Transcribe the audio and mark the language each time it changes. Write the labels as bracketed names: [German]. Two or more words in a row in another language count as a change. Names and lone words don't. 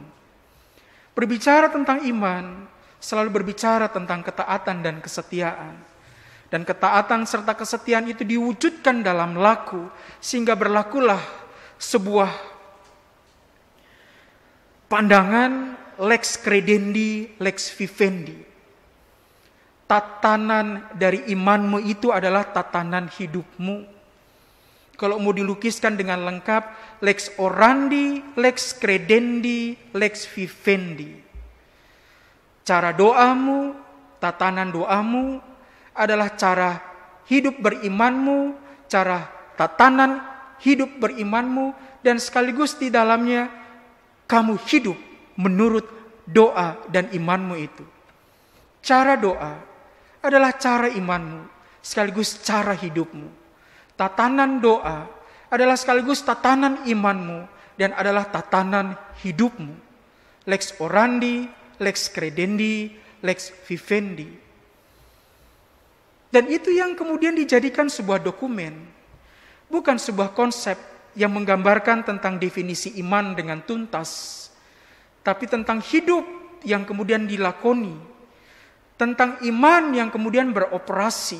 [Indonesian] Berbicara tentang iman, selalu berbicara tentang ketaatan dan kesetiaan. Dan ketaatan serta kesetiaan itu diwujudkan dalam laku, sehingga berlakulah sebuah pandangan [Latin] lex credendi, lex vivendi. [Indonesian] Tatanan dari imanmu itu adalah tatanan hidupmu. Kalau mau dilukiskan dengan lengkap, [Latin] lex orandi, lex credendi, lex vivendi. [Indonesian] Cara doamu, tatanan doamu adalah cara hidup berimanmu, cara tatanan hidup berimanmu, dan sekaligus di dalamnya kamu hidup menurut doa dan imanmu itu. Cara doa adalah cara imanmu, sekaligus cara hidupmu. Tatanan doa adalah sekaligus tatanan imanmu, dan adalah tatanan hidupmu. [Latin] Lex orandi, lex credendi, lex vivendi. [Indonesian] Dan itu yang kemudian dijadikan sebuah dokumen. Bukan sebuah konsep yang menggambarkan tentang definisi iman dengan tuntas. Tapi tentang hidup yang kemudian dilakoni. Tentang iman yang kemudian beroperasi.